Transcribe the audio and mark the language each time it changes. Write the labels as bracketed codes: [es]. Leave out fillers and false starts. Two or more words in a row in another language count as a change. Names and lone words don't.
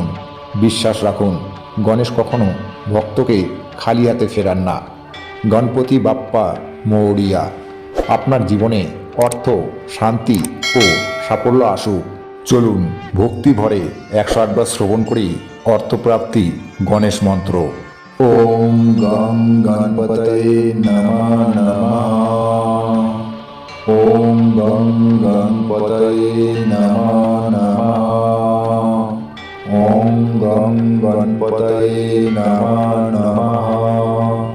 [bn] বিশ্বাস রাখুন, গণেশ কখনো ভক্তকে খালি হাতে ফেরান না। গণপতি বাপ্পা মৌরিয়া। আপনার জীবনে অর্থ, শান্তি ও সাফল্য আসুক। চলুন ভক্তি ভরে 108 বার শ্রবণ করি অর্থপ্রাপ্তি গণেশ মন্ত্র। [sa] ওম গং গণপতয়ে নমঃ নমঃ। ওম গং গণপতয়ে নমঃ নমঃ। ওম গং গণপতয়ে নমঃ নমঃ।